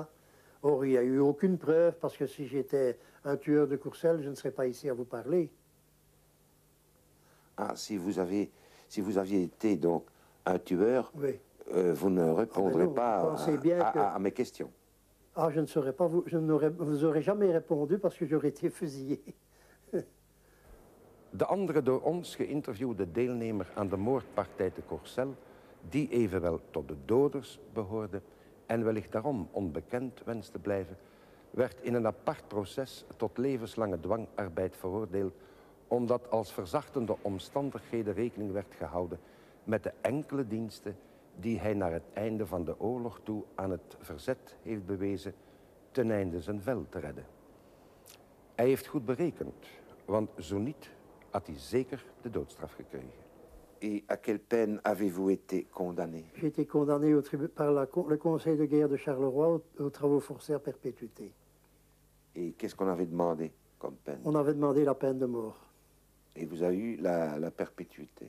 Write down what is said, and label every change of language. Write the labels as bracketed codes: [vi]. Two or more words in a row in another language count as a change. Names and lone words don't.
[fr] Or, il n'y a eu aucune preuve, parce que si j'étais un tueur de Courcelles, je ne serais pas ici à vous parler. Ah, si vous aviez été donc un tueur, oui. Vous ne répondrez non, pas à mes questions. Ah, je ne saurais pas, je vous aurais jamais répondu parce que j'aurais été fusillé. [nl] De andere door ons geïnterviewde deelnemer aan de moordpartij te Courcelles, die evenwel tot de doders behoorde en wellicht daarom onbekend wenst te blijven, werd in een apart proces tot levenslange dwangarbeid veroordeeld, omdat als verzachtende omstandigheden rekening werd gehouden met de enkele diensten die hij naar het einde van de oorlog toe aan het verzet heeft bewezen ten einde zijn vel te redden. Hij heeft goed berekend, want zo niet had hij zeker de doodstraf gekregen. [fr] Et à quelle peine avez-vous été condamné? J'ai été condamné par le Conseil de guerre de Charleroi aux travaux forcés à perpétuité. Et qu'est-ce qu'on avait demandé comme peine? On avait demandé la peine de mort. Et vous avez eu la perpétuité?